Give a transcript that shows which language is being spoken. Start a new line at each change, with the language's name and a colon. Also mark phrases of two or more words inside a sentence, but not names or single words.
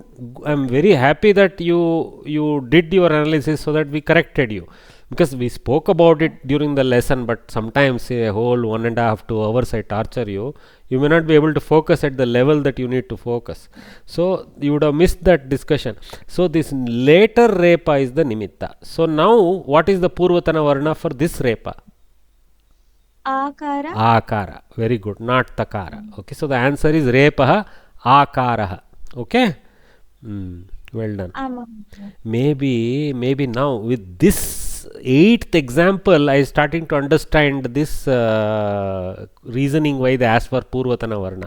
English: I am very happy that you did your analysis so that we corrected you, because we spoke about it during the lesson, but sometimes a whole 1.5 to 2 hours I torture you. You may not be able to focus at the level that you need to focus. So you would have missed that discussion. So this later repa is the nimitta. So now what is the
Sanskrit: purvatana varna
English: for this repa? Akara. Akara. Very good. Not takara. Okay. So the answer is
Sanskrit: repaha akaraha.
English: Okay. Well done. Maybe now with this 8th example, I am starting to understand this reasoning why they asked for
Sanskrit: purvatana varna.